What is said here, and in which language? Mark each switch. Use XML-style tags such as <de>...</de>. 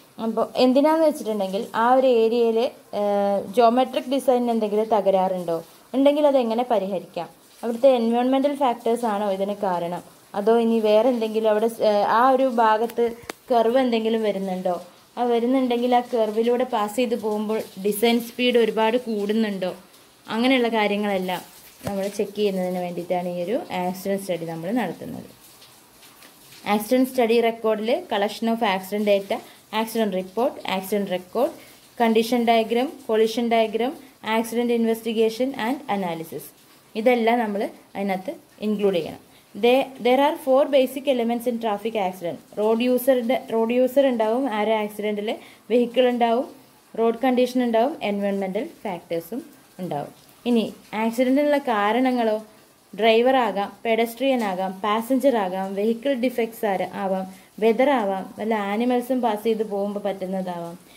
<ml>അപ്പോൾ എന്തിനാന്ന് വെച്ചിട്ടുണ്ടെങ്കിൽ ആ ഒരു ഏരിയയിൽ ജോമെട്രിക് ഡിസൈനിന് എന്തെങ്കിലും തകരാറുണ്ടോ, ഉണ്ടെങ്കിൽ അതെങ്ങനെ പരിഹരിക്കാം, അവിടുത്തെ എൻവയോൺമെൻറ്റൽ ഫാക്ടേഴ്സ് ആണോ ഇതിന് കാരണം, അതോ ഇനി വേറെ എന്തെങ്കിലും അവിടെ ആ ഒരു ഭാഗത്ത് കർവ് എന്തെങ്കിലും വരുന്നുണ്ടോ, ആ വരുന്നുണ്ടെങ്കിൽ ആ കർവിലൂടെ പാസ് ചെയ്ത് പോകുമ്പോൾ ഡിസൈൻ സ്പീഡ് ഒരുപാട് കൂടുന്നുണ്ടോ, അങ്ങനെയുള്ള കാര്യങ്ങളെല്ലാം നമ്മൾ ചെക്ക് ചെയ്യുന്നതിന് വേണ്ടിയിട്ടാണ് ഈ ഒരു ആക്സിഡൻറ്റ് സ്റ്റഡി നമ്മൾ നടത്തുന്നത്. Accident study റെക്കോർഡിൽ collection of accident data, accident report, accident record, condition diagram, collision diagram, accident investigation and analysis, ഇതെല്ലാം നമ്മൾ അതിനകത്ത് ഇൻക്ലൂഡ് ചെയ്യണം.</ml> <en>There are 4 basic elements in traffic accident.</en> <ml>Road user ഉണ്ടാവും ആ ഒരു ആക്സിഡൻറ്റിൽ, വെഹിക്കിൾ ഉണ്ടാവും, റോഡ് കണ്ടീഷൻ ഉണ്ടാവും, environmental ഫാക്ടേഴ്സും ഉണ്ടാവും. ഇനി ആക്സിഡൻറ്റിനുള്ള കാരണങ്ങളോ, ഡ്രൈവർ ആകാം, പെഡസ്ട്രിയൻ ആകാം, പാസഞ്ചർ ആകാം, വെഹിക്കിൾ ഡിഫക്ട്സ് ആവാം, വെതർ ആവാം, വല്ല ആനിമൽസും പാസ് ചെയ്ത് പോകുമ്പോൾ പറ്റുന്നതാവാം.</ml>